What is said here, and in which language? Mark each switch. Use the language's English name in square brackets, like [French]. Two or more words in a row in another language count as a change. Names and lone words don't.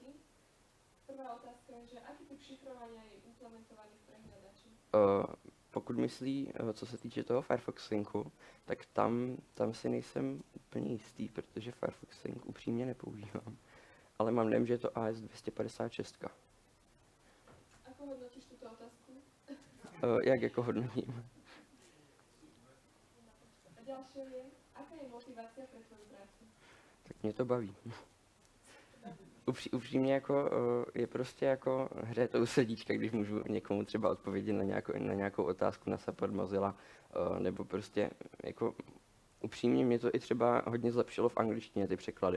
[Slovak] Prvá otázka je, že aký typ šifrovania je implementovaný v prehľadači? [Czech] Pokud myslí, co se týče toho Firefox Syncu, tak tam si nejsem úplně jistý, protože Firefox Sync upřímně nepoužívám. Ale mám dojem, že je to AS 256. [Slovak] Ako hodnotíš tuto otázku? [Czech] Jak jako hodnotím? [Slovak] A ďalšie je, aká je motivácia pre tvoju prácu? [Czech] Tak mě to baví. Upřímně jako je prostě jako hře to u srdíčka, když můžu někomu třeba odpovědět na nějakou otázku na support Mozilla, nebo prostě jako upřímně mě to i třeba hodně zlepšilo v angličtině ty překlady.